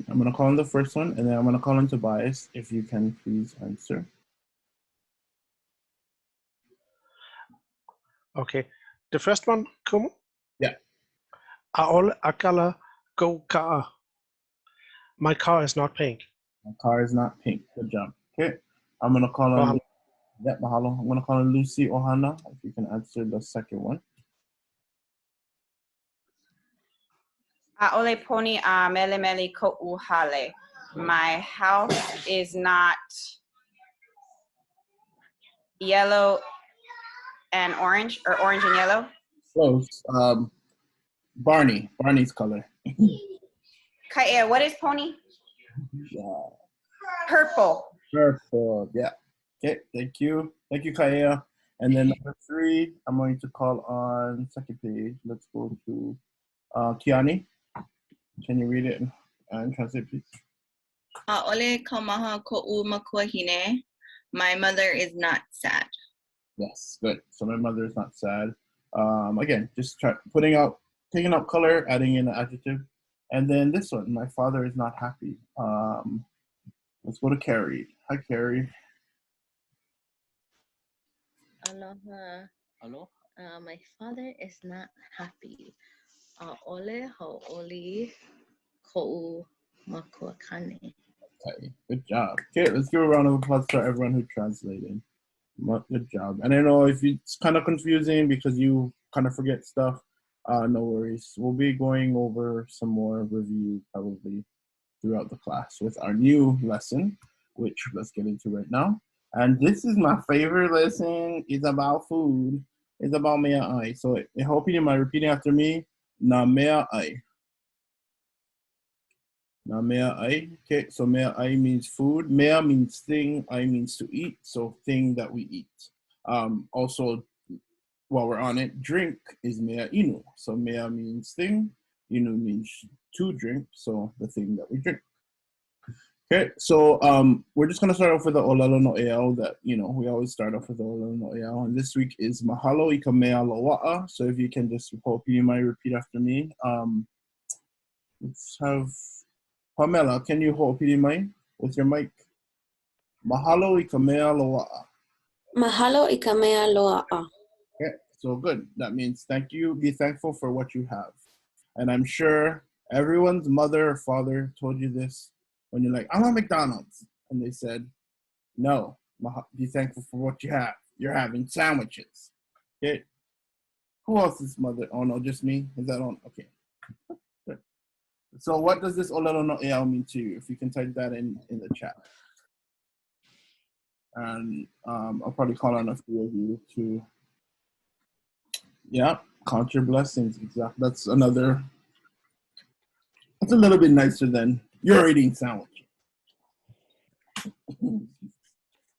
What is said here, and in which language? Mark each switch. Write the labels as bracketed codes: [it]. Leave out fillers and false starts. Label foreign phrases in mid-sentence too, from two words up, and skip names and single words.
[en] I'm going to call in the first one, and then I'm going to call in Tobias, if you can please answer. Okay. The first one, kumu? Yeah. [haw] ʻAʻole ʻakala ko ka'a. [en] My car is not pink. My car is not pink. Good job. Okay. I'm going to call in. Mahalo. Yeah, mahalo. I'm going to call in Lucy Ohana, if you can answer the second one. [haw] ʻAʻole poni a mele mele ko'u hale. [en] My house is not yellow and orange, or orange and yellow. Close. Barney's color. Ka'ea, what is poni? Yeah. Purple. Purple. Yeah. Okay. Thank you. Thank you, Kaea. And then number 3, I'm going to call on second page. Let's go to Kiani. Can you read it and translate, please? [haw] ʻAʻole kaumaha ko'u makuahine. [en] My mother is not sad. Yes, good. So my mother is not sad. Again, just taking out color, adding in an adjective. And then this one, my father is not happy. Let's go to Carrie. Hi, Carrie. Aloha. Aloha. My father is not happy. [haw] ʻAʻole hauʻoli ko'u makuakane. [en] Okay, good job. Okay, let's give a round of applause to everyone who translated. Good job. And I know if it's kind of confusing because you kind of forget stuff, no worries. We'll be going over some more review probably throughout the class with our new lesson, which let's get into right now. And this is my favorite lesson. It's about food. It's about MEAʻAI. So I hope you mind repeating after me. [haw] NΑ MEAʻAI. NΑ MEAʻAI. [en] Okay, so MEAʻAI means food. Mea means thing. I means to eat. So thing that we eat. Also, while we're on it, drink is [haw] mea inu. [en] So mea means thing. Inu means to drink. So the thing that we drink. Okay, so we're just gonna start off with the [haw] ʻŌLELO no ʻEAʻu [en] that, you know, we always start off with the [haw] ʻŌLELO no ʻEAʻu, [en] and this week is [haw] Mahalo I ka mea loaʻa. [en] So if you can just hope you might repeat after me. Let's have Pamela. Can you hope you might with your mic? [haw] Mahalo I ka mea loaʻa. Mahalo I ka mea loaʻa. [en] Okay, so good. That means thank you. Be thankful for what you have, and I'm sure everyone's mother or father told you this. When you're like, I want McDonald's. And they said, no, be thankful for what you have. You're having sandwiches. Okay. Who else's mother? Oh, no, just me? Is that on? Okay. Good. So what does this [haw] ʻŌLELO no ʻEAʻu [en] mean to you? If you can type that in the chat. And I'll probably call on a few of you to, yeah, count your blessings. Exactly. That's another, that's a little bit nicer than you're eating sandwich.